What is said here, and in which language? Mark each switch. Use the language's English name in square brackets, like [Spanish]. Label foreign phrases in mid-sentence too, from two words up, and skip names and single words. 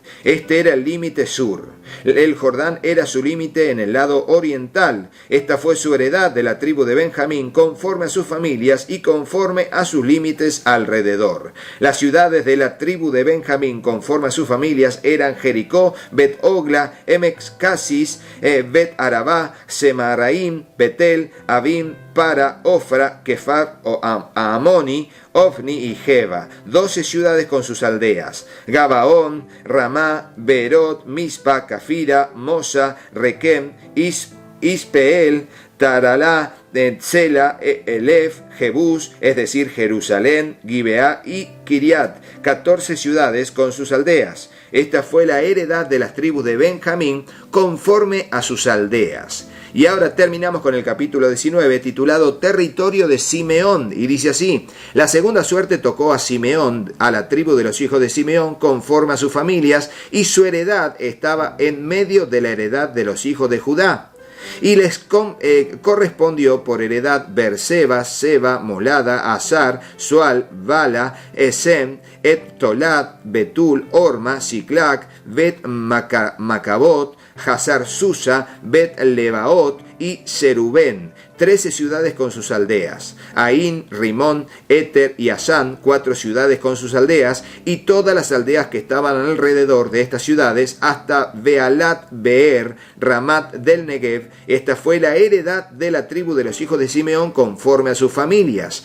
[Spanish] Este era el límite sur. El Jordán era su límite en el lado oriental. Esta fue su heredad de la tribu de Benjamín, conforme a sus familias y conforme a sus límites alrededor. Las ciudades de la tribu de Benjamín, conforme a sus familias, eran Jericó, Bet-Ogla, Emek-Casis, Bet-Arabá, Semaraim, Betel, Abim, Para, Ofra, Kefar, Amoni, Ofni y Jeba, 12 ciudades con sus aldeas: Gabaón, Ramá, Berot, Mispa, Cafira, Mosa, Requem, Ispeel, Taralá, Tzela, Elef, Jebús, es decir, Jerusalén, Gibeá y Kiriat, 14 ciudades con sus aldeas. Esta fue la heredad de las tribus de Benjamín conforme a sus aldeas. Y ahora terminamos con el capítulo 19 titulado Territorio de Simeón, y dice así: la segunda suerte tocó a Simeón, a la tribu de los hijos de Simeón conforme a sus familias, y su heredad estaba en medio de la heredad de los hijos de Judá. Y les correspondió por heredad Berseba, Seba, Molada, Azar, Sual, Bala, Esem, Eptolat, Betul, Orma, Siclac, Bet Macabot, Hazar Susa, Bet Lebaot y Serubén, 13 ciudades con sus aldeas. Aín, Rimón, Éter y Asán, 4 ciudades con sus aldeas, y todas las aldeas que estaban alrededor de estas ciudades, hasta Bealat Beer, Ramat del Negev. Esta fue la heredad de la tribu de los hijos de Simeón conforme a sus familias.